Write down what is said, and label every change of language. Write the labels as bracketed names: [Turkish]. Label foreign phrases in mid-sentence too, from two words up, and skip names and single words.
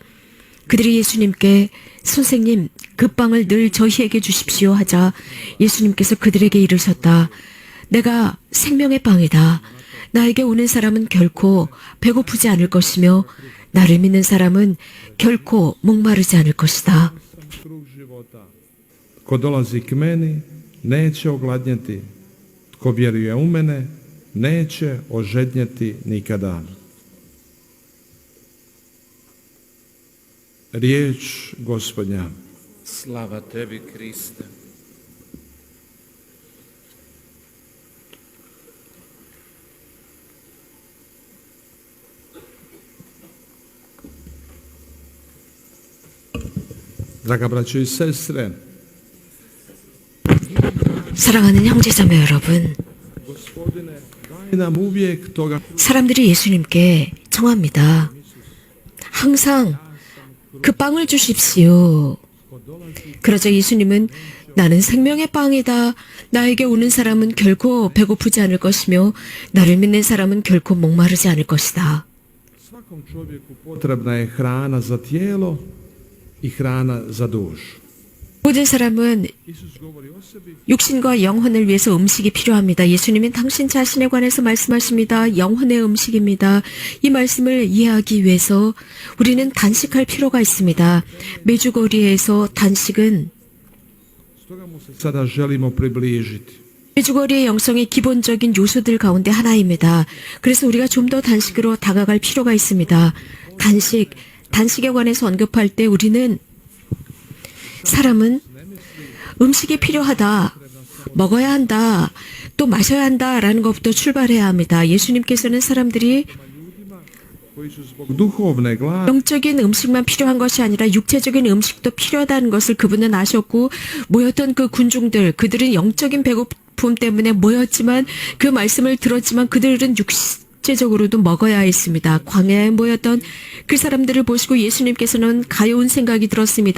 [Korean] 그들이 예수님께 선생님, 그 빵을 늘 저희에게 주십시오 하자 예수님께서 그들에게 이르셨다. 내가 생명의 빵이다. 나에게 오는 사람은 결코 배고프지 않을 것이며 나를 믿는 사람은 결코 목마르지 않을 것이다. [Croatian] krug života. Ko dolazi k meni, neće ogladnjeti. Tko vjeruje u mene, neće ožednjeti nikada. Riječ Gospodnja. Slava tebi, Kriste. Draga braćo i sestre, [Korean] 사랑하는 형제자매 여러분, [Croatian] Gospodine, daj nam uvijek toga [Korean] 사람들이 예수님께 청합니다. 항상 그 빵을 주십시오. 그러자 예수님은 나는 생명의 빵이다. 나에게 오는 사람은 결코 배고프지 않을 것이며 나를 믿는 사람은 결코 목마르지 않을 것이다. [Croatian] svakom čovjeku potrebna je hrana za tijelo i hrana za dušu. [Korean] 모든 사람은 [Croatian] Isus govori o sebi [Korean] 육신과 영혼을 위해서 음식이 필요합니다. 예수님은 당신 자신에 관해서 말씀하십니다. 영혼의 음식입니다. 이 말씀을 이해하기 위해서 우리는 단식할 필요가 있습니다. 메주거리에서 단식은 [Croatian] stoga mu se sada želimo približiti. [Korean] 메주거리의 영성의 기본적인 요소들 가운데 하나입니다. 그래서 우리가 좀 더 단식으로 다가갈 필요가 있습니다. 단식에 관해서 언급할 때 우리는 사람은 음식이 필요하다, 먹어야 한다, 또 마셔야 한다라는 것부터 출발해야 합니다. 예수님께서는 사람들이 [Croatian] Koji su zbog duhovne gladi [Korean] 영적인 음식만 필요한 것이 아니라 육체적인 음식도 필요하다는 것을 그분은 아셨고 모였던 그 군중들, 그들은 영적인 배고픔 때문에 모였지만 그 말씀을 들었지만 그들은 육체적으로도 먹어야 했습니다. 광야에 모였던 그 사람들을 보시고 예수님께서는 가여운 생각이 들었습니다.